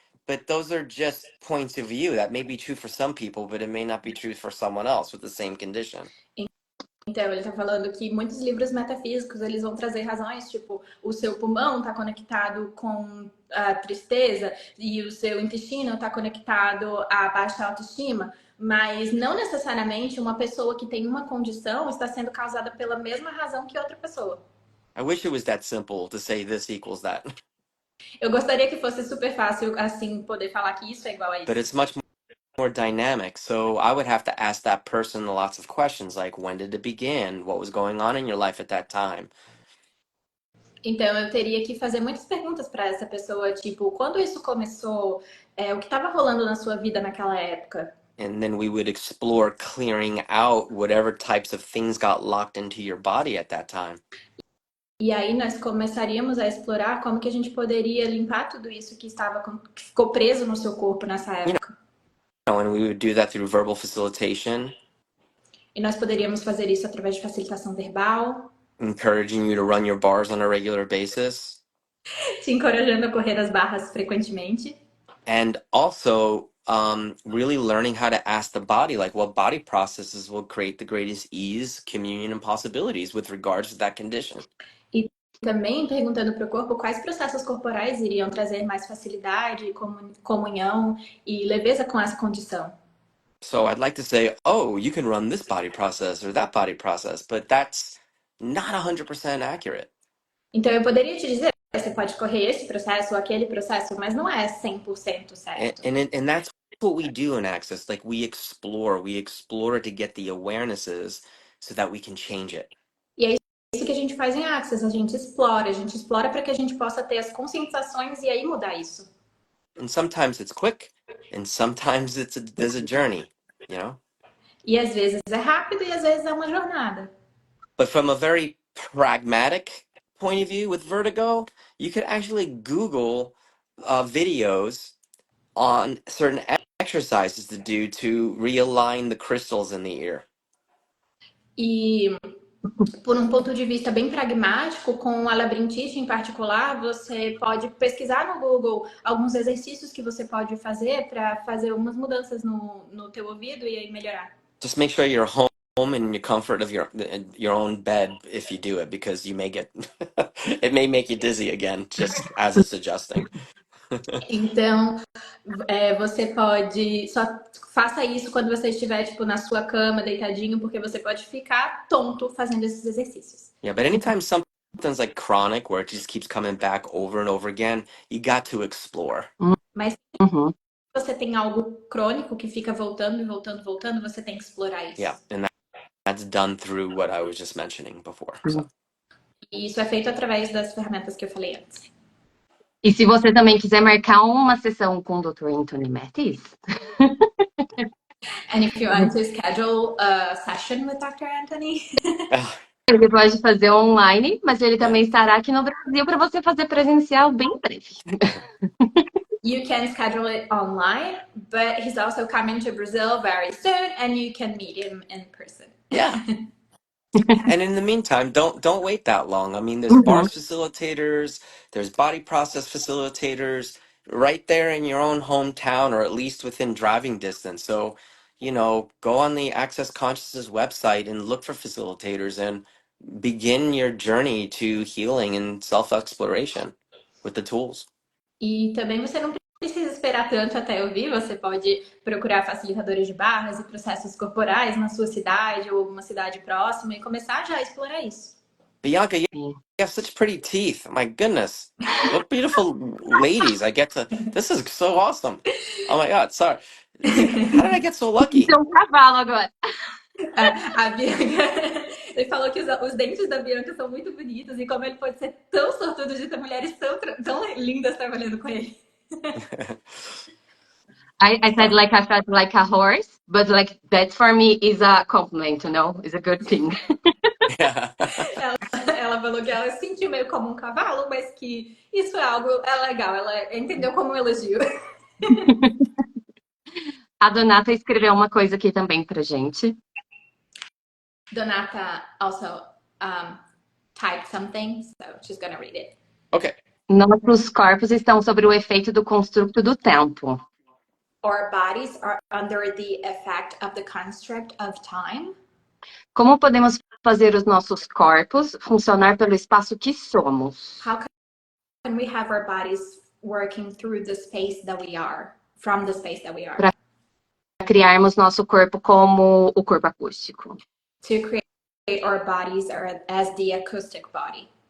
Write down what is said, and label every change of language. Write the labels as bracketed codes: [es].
[en] But those are just points of view. That may be true for some people, but it may not be true for someone else with the same condition. [pt] Então, ele está falando que muitos livros metafísicos, eles vão trazer razões, tipo, o seu pulmão está conectado com a tristeza e o seu intestino está conectado à baixa autoestima, mas não necessariamente uma pessoa que tem uma condição está sendo causada pela mesma razão que outra pessoa. [en] I wish it was that simple to say this equals that. [pt] Eu gostaria que fosse super fácil, assim, poder falar que isso é igual a isso. [en] But it's much more dynamic, so I would have to ask that person lots of questions like, when did it begin? What was going on in your life at that time? [pt] Então, eu teria que fazer muitas perguntas para essa pessoa, tipo, quando isso começou? O que estava rolando na sua vida naquela época? [en] And then we would explore clearing out whatever types of things got locked into your body at that time. [pt] E aí nós começaríamos a explorar como que a gente poderia limpar tudo isso que ficou preso no seu corpo nessa época. [en] And we would do that through verbal facilitation. [pt] E nós poderíamos fazer isso através de facilitação verbal. [en] Encouraging you to run your bars on a regular basis. [pt] Te encorajando a correr as barras frequentemente. [en] And also really learning how to ask the body, like what body processes will create the greatest ease, communion, and possibilities with regards to that condition. [pt] E também perguntando para o corpo quais processos corporais iriam trazer mais facilidade, comunhão e leveza com essa condição. [en] So I'd like to say, oh, you can run this body process or that body process, but that's not 100% accurate. [pt] Então eu poderia te dizer, você pode correr esse processo ou aquele processo, mas não é 100% certo. [en] And that's what we do in Access. Like we explore to get the awarenesses so that we can change it. [pt] E é isso que a gente faz em Access, a gente explora para que a gente possa ter as conscientizações e aí mudar isso. [en] And sometimes it's quick, and sometimes there's a journey, you know? [pt] E às vezes é rápido e às vezes é uma jornada. [en] But from a very pragmatic point of view with vertigo, you could actually Google videos on certain exercises to do to realign the crystals in the ear. [pt] E por um ponto de vista bem pragmático, com a labirintite em particular, você pode pesquisar no Google alguns exercícios que você pode fazer para fazer algumas mudanças no teu ouvido e aí melhorar. [en] Just make sure you're home in the comfort of your own bed if you do it, because you may get it may make you dizzy again, just as it's adjusting. [pt] Então, você pode só faça isso quando você estiver tipo na sua cama, deitadinho, porque você pode ficar tonto fazendo esses exercícios. [en] Yeah, but anytime something's like chronic, where it just keeps coming back over and over again, you got to explore. [pt] Mas se você tem algo crônico que fica voltando e voltando, voltando, você tem que explorar isso. [en] Yeah, and that's done through what I was just mentioning before. So. [pt] E isso é feito através das ferramentas que eu falei antes. E se você também quiser marcar uma sessão com o Dr. Anthony Mattis, [en] And if you want to schedule a session with Dr. Anthony, [pt] ele pode fazer online, mas ele também estará aqui no Brasil para você fazer presencial bem em breve. [en] you can schedule it online, but he's also coming to Brazil very soon, and you can meet him in person. Yeah. And in the meantime, don't wait that long. I mean, there's bars facilitators, there's body process facilitators right there in your own hometown, or at least within driving distance. So, go on the Access Consciousness website and look for facilitators and begin your journey to healing and self-exploration with the tools. [pt] E também você não precisa esperar tanto até eu vir, você pode procurar facilitadores de barras e processos corporais na sua cidade ou alguma cidade próxima e começar já a explorar isso. [en] Bianca, you have such pretty teeth. My goodness. What beautiful ladies. This is so awesome. Oh my God, sorry. How did I get so lucky? [pt] Tem um cavalo agora. A Bianca, ele falou que os dentes da Bianca são muito bonitos e como ele pode ser tão sortudo de ter mulheres tão lindas trabalhando com ele. [en] I said I felt like a horse, but like that for me is a compliment, is a good thing. Yeah. [pt] Ela falou que ela se sentiu meio como um cavalo, mas que isso é legal, ela entendeu como um elogio. A Donata escreveu uma coisa aqui também pra gente. [en] Donata also typed something, so she's gonna read it. Okay. [pt] Nossos corpos estão sob o efeito do construto do tempo. [en] Our bodies are under the effect of the construct of time. [pt] Como podemos fazer os nossos corpos funcionar pelo espaço que somos? [en] How can we have our bodies working through the space that we are, from the space that we are? [pt] Para criarmos nosso corpo como o corpo acústico. [en] To create our bodies as the acoustic body.